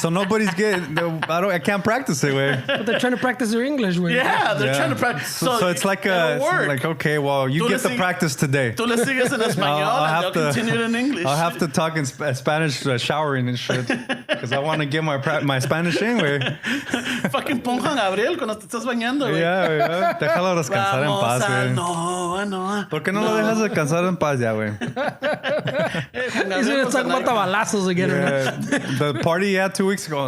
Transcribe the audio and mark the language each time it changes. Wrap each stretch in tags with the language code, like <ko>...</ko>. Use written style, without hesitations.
<en>So nobody's getting. I can't practice it, way. But they're trying to practice their English, way. Yeah, they're trying to practice. So it's like okay, well, you get the practice today.</en> <es>Tú le sigues en español</es> <en>and they'll continue in English. I'll have to talk in Spanish showering and shit because I want to get my Spanish in, way.</en> <es>Fucking pon Juan Gabriel cuando te estás bañando, güey.</es> <en>Yeah.</en> <es>Déjalo descansar en paz, güey. No. ¿Por qué no lo dejas descansar en paz ya, güey?</es> <en>He's going to talk about the balazos again. Yeah, the party you had 2 weeks ago.</en>